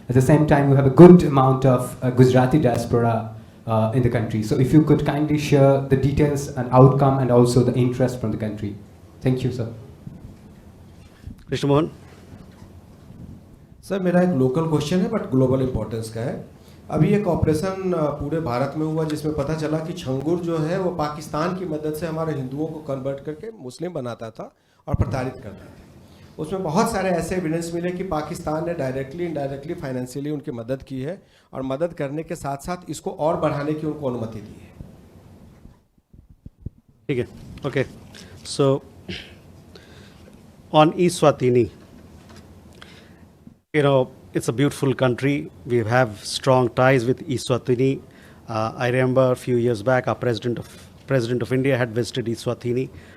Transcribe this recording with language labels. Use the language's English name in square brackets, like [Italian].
[English] At the same time, we have a good amount of Gujarati diaspora in the country. So if you could kindly share the details and outcome and also the interest from the country. Thank you, sir. Krishna Mohan. [Hindi] Sir मेरा एक local question है but global importance का है। अभी एक operation पूरे भारत में हुआ जिसमें पता चला कि छंगुर जो है वो पाकिस्तान की मदद से हमारे हिंदुओं को कन्वर्ट करके मुस्लिम बनाता था और प्रताड़ित करता था। उसमें बहुत सारे ऐसे एविडेंस मिले कि पाकिस्तान ने डायरेक्टली इनडायरेक्टली फाइनेंशियली उनकी मदद की है और मदद करने के साथ साथ इसको और बढ़ाने की उनको अनुमति दी है। ठीक है, okay. [English] So on Eswatini, it's a beautiful country. We have strong ties with Eswatini. I remember a few years back, our President of India had visited Eswatini.